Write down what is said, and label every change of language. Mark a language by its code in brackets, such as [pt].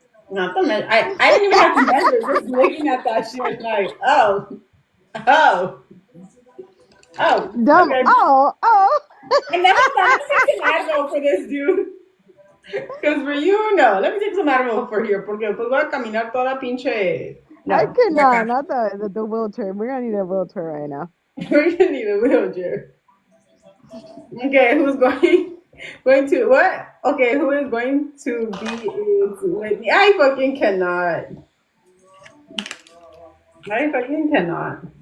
[en] not the measure. I didn't even have to measure. Just looking at that shit, like, oh, oh, Dumb. okay. Oh. And let me take some Advil for this, dude. Because for you, no. Let me take some Advil for here. [es] Porque después voy a caminar toda pinche. [en] I No. cannot. Okay. Not the wheelchair. We're gonna need a wheelchair right now. We're gonna need a wheelchair. Okay, who's going to what? Okay, who is going to be is with me? I fucking cannot. I fucking cannot.